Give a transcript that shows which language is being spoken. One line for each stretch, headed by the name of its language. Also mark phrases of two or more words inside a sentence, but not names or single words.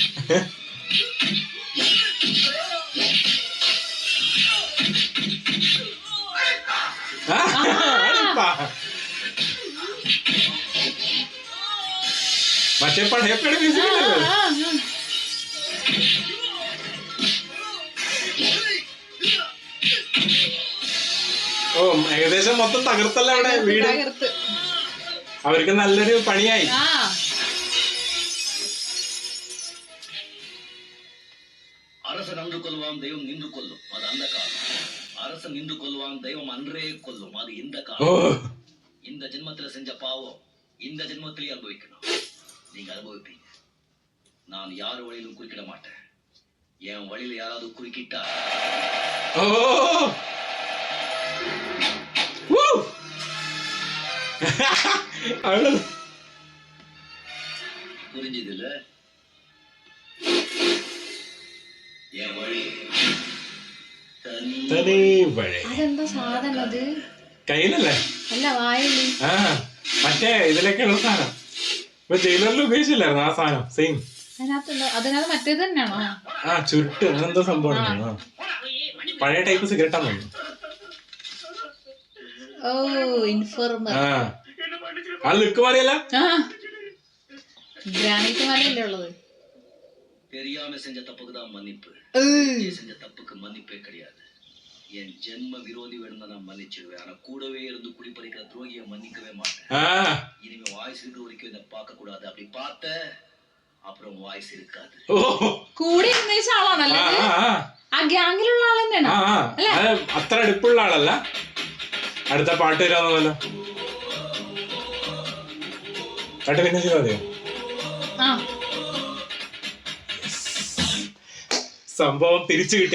Malayalam: മറ്റേ പഴയപ്പഴ മ്യൂസിക്കല്ലേ. ഓ, ഏകദേശം മൊത്തം തകർത്തല്ല അവിടെ വീട്. അവർക്ക് നല്ലൊരു പണിയായി.
Tamil: அரசன் அன்று கொல்வான் தெய்வம் நின்று கொல்லும், அது அந்த காலம். அரசன் நின்று கொல்வான் தெய்வம் அன்றே கொல்லும், அது இந்த காலம். இந்த ஜென்மத்துல செஞ்ச பாவம் இந்த ஜென்மத்திலேயே அனுபவிக்கணும். நீங்க அனுபவிப்பீங்க. நான் யார் வழியிலும் குறுக்கிட மாட்டேன். என் வழியில யாராவது குறுக்கிட்டா புரிஞ்சதுல. என் வழி தனி வழி.
Malayalam: അതെന്താ സാധനം അത്? കയ്യിലല്ലേ? അല്ല, വായല്. മറ്റേ ഇതിലൊക്കെയുള്ള സാധനം. ഇപ്പൊ ജയിലറിൽ ഉപയോഗിച്ചില്ലായിരുന്നു ആ സാധനം. സെയിം അതിനകത്ത് മറ്റേത് തന്നെയാണോ? ചുരുട്ട് അങ്ങനെന്തോ സംഭവം. പഴയ ടൈപ്പ് സിഗരറ്റാന്ന് തോന്നുന്നു. ഓ, ഇൻഫോർമർ. ആ ലുക്ക് മാറിയല്ല. ഗ്രാനൈറ്റ് മലയല്ലേ ഉള്ളത്.
Tamil: தெரியாம செஞ்ச தப்புக்கு தான் மன்னிப்பு. செஞ்ச தப்புக்கு மன்னிப்பே கிடையாது. என் ஜென்ம விரோதி வேணும்னா நான் மன்னிச்சிடுவேன். ஆனா கூடவே இருந்து குடிப்பறிக்கிற துரோகியை மன்னிக்கவே மாட்டேன். இனிமே வாய்ஸ் இருக்கிற வரைக்கும் இதை பார்க்க கூடாது. அப்படி பார்த்த அப்புறம் வாய்ஸ் இருக்காது.
Malayalam: കൂടെ ഇരുന്നേച്ച ആളാണല്ലേ ആ ഗ്യാങ്ങിലുള്ള ആൾ തന്നെയാണോ? അത്ര അടുപ്പുള്ള ആളല്ല. അടുത്ത പാട്ട് വരാന്നല്ലോ. പാട്ട് പിന്നെ ചെയ്താൽ മതിയോ? സംഭവം തിരിച്ചു കിട്ടി.